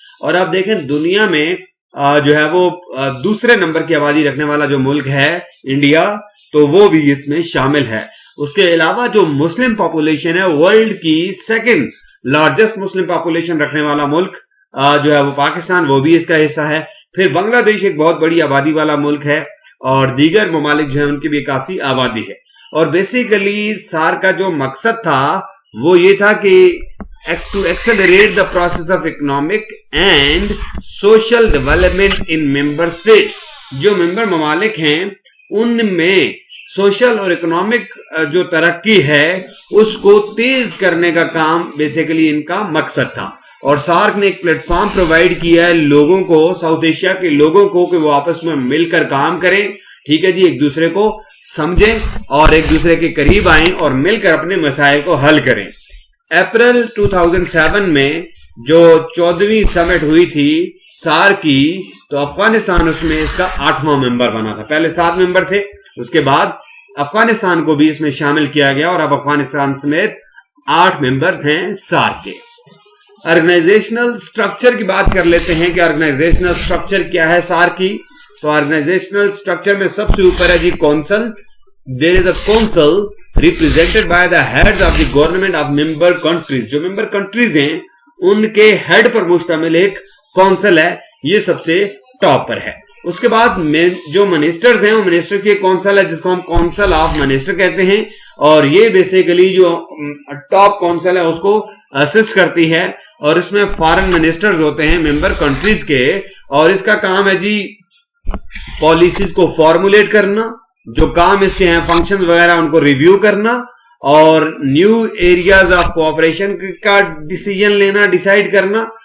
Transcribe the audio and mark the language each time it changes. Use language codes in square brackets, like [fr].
[ur] اور آپ دیکھیں دنیا میں جو ہے وہ دوسرے نمبر کی آبادی رکھنے والا جو ملک ہے انڈیا, تو وہ بھی اس میں شامل ہے. اس کے علاوہ جو مسلم پاپولیشن ہے, ورلڈ کی سیکنڈ لارجسٹ مسلم پاپولیشن رکھنے والا ملک جو ہے وہ پاکستان, وہ بھی اس کا حصہ ہے. پھر بنگلہ دیش ایک بہت بڑی آبادی والا ملک ہے, اور دیگر ممالک جو ہیں ان کی بھی کافی آبادی ہے. اور بیسیکلی سار کا جو مقصد تھا وہ یہ تھا کہ [en] to accelerate the process of economic and social development in member states. [ur] جو ممبر ممالک ہیں ان میں سوشل اور اکنامک جو ترقی ہے اس کو تیز کرنے کا کام بیسیکلی ان کا مقصد تھا. اور سارک نے ایک پلیٹ فارم پرووائڈ کیا ہے لوگوں کو, ساؤتھ ایشیا کے لوگوں کو, کہ وہ آپس میں مل کر کام کریں. ٹھیک ہے جی, ایک دوسرے کو سمجھیں اور ایک دوسرے کے قریب آئیں اور مل کر اپنے مسائل کو حل کریں. اپریل 2007 میں جو 14ویں سمٹ ہوئی تھی سارک کی, تو افغانستان اس میں اس کا 8واں ممبر بنا تھا. پہلے 7 ممبر تھے, اس کے بعد افغانستان کو بھی اس میں شامل کیا گیا, اور اب افغانستان سمیت 8 ممبر ہیں سارک کے. آرگنائزیشنل سٹرکچر کی بات کر لیتے ہیں کہ آرگنائزیشنل سٹرکچر کیا ہے سارک کی. تو آرگنائزیشنل سٹرکچر میں سب سے اوپر ہے جی council. [en] There is a council represented by the heads of the government of member countries. [ur] جو ممبر کنٹریز ہیں ان کے ہیڈ پر مشتمل ایک کونسل ہے, یہ سب سے ٹاپ پر ہے. اس کے بعد جو منسٹرز ہیں وہ منسٹر کی کونسل ہے جس کو ہم کونسل آف منسٹر کہتے ہیں, اور یہ بیسیکلی جو ٹاپ کونسل ہے اس کو اسسٹ کرتی ہے, اور اس میں فارن منسٹرز ہوتے ہیں ممبر کنٹریز کے, اور اس کا کام ہے جی پالیسیز کو فارمولیٹ کرنا, جو کام اس کے ہیں فنکشن وغیرہ ان کو ریویو کرنا, اور نیو ایریاز آف کوآپریشن کا ڈیسیجن لینا, ڈیسائیڈ کرنا.